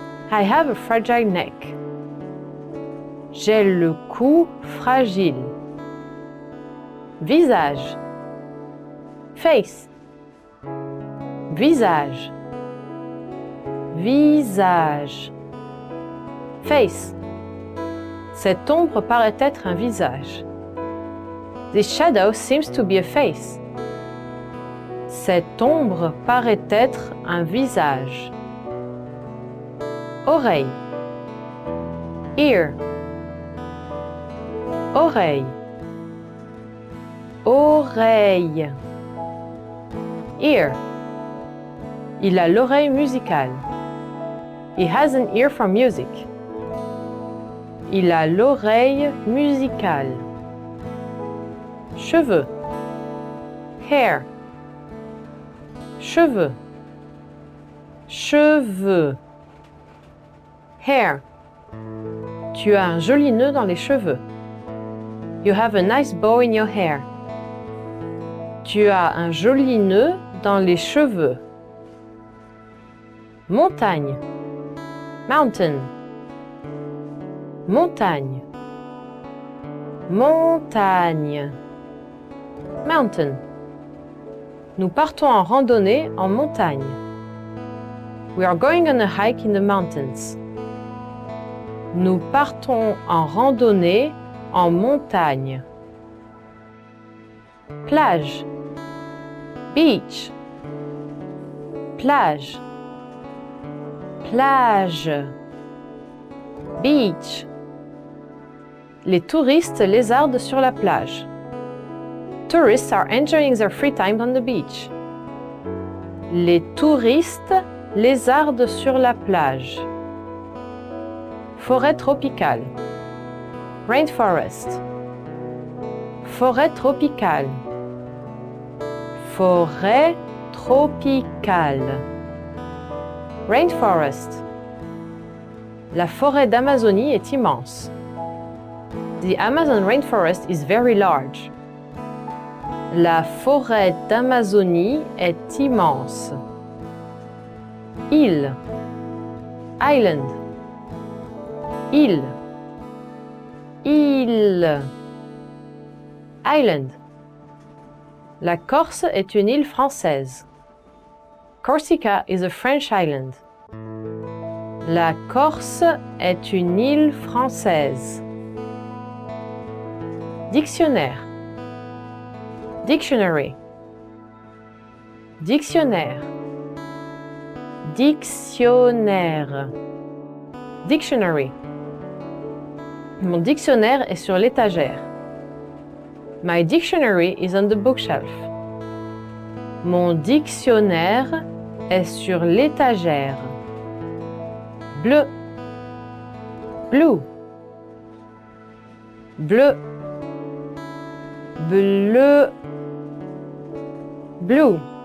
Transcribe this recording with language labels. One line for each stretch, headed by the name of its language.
English: I have a fragile neck.
French: J'ai le cou fragile. Visage. Face. Visage. Visage. Face. Cette ombre paraît être un visage.
English: This shadow seems to be a face.
French: Cette ombre paraît être un visage. Oreille. Ear. Oreille. Oreille. Ear. Il a l'oreille musicale.
English: He has an ear for music.
French: Il a l'oreille musicale. Cheveux. Hair. Cheveux. Cheveux. Hair. Tu as un joli nœud dans les cheveux.
English: You have a nice bow in your hair.
French: Tu as un joli nœud dans les cheveux. Montagne. Mountain. Montagne. Montagne. Mountain. Nous partons en randonnée en montagne.
English: We are going on a hike in the mountains.
French: Nous partons en randonnée en montagne. Plage. Beach. Plage. Plage. Beach. Les touristes lézardent sur la plage.
English: Tourists are enjoying their free time on the beach.
French: Les touristes lézardent sur la plage. Forêt tropicale. Rainforest. Forêt tropicale. Forêt tropicale. Rainforest. La forêt d'Amazonie est immense.
English: The Amazon rainforest is very large.
French: La forêt d'Amazonie est immense. Île. Island. Île. Île. Island. La Corse est une île française.
English: Corsica is a French island.
French: La Corse est une île française. Dictionnaire. Dictionary. Dictionnaire. Dictionnaire. Dictionary. Mon dictionnaire est sur l'étagère.
English: My dictionary is on the bookshelf.
French: Mon dictionnaire est sur l'étagère. Bleu. Blue. Bleu. Bleu. Blue.